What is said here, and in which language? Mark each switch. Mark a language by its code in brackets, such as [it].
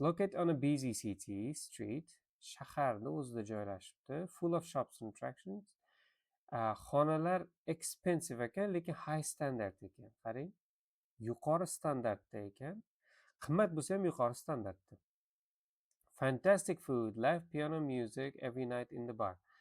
[en] Locate on a busy city street. [uz] Shaharni o'zida joylashibdi. [en] Full of shops and attractions. [uz] Xonalar [en] expensive [uz] ekan, lekin [en] high standard [uz] ekan. Qarang, yuqori standartda ekan. Qimmat bo'lsa ham yuqori standartda. [en] Fantastic food, live piano music every night in the bar.